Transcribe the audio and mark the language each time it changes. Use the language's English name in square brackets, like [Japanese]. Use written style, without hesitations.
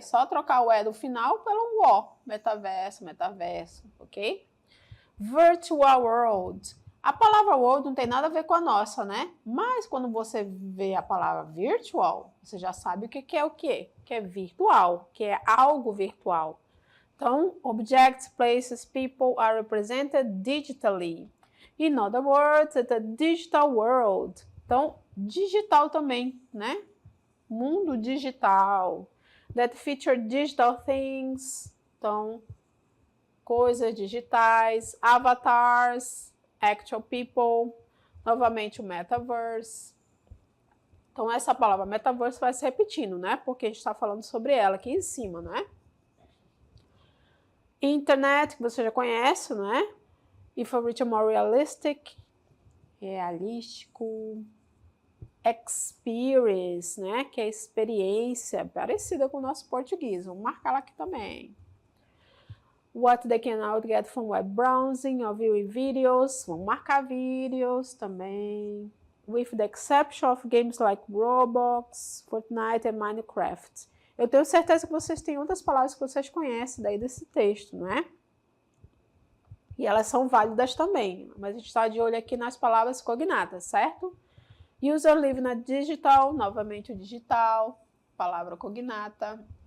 [Portuguese] Só trocar o E do final pelo O. Metaverso, metaverso, ok? [English] Virtual world. [Portuguese] A palavra world não tem nada a ver com a nossa, né? Mas quando você vê a palavra virtual, você já sabe o que é o quê? Que é virtual, que é algo virtual. [English] Então, objects, places, people are represented digitally. In other words, it's a digital world. [Portuguese] Então, digital também, né? Mundo digital. [English] That feature digital things. [Portuguese] Então, coisas digitais, [English] avatars, actual people. [Portuguese] Novamente, o metaverse. Então, essa palavra metaverse vai se repetindo, né? Porque a gente está falando sobre ela aqui em cima, né? Internet, que você já conhece, né? [English] If a little more realistic, [Portuguese] realístico. Experience, né? Que é experiência, parecida com o nosso português. Vamos marcar lá aqui também. [English] What they can now get from web browsing or viewing videos. [Portuguese] Vamos marcar vídeos também. [English] With the exception of games like Roblox, Fortnite and Minecraft. [Portuguese] Eu tenho certeza que vocês têm outras palavras que vocês conhecem daí desse texto, não é? E elas são válidas também, mas a gente está de olho aqui nas palavras cognatas, certo? [English] User live [Portuguese] na digital, novamente o digital, palavra cognata.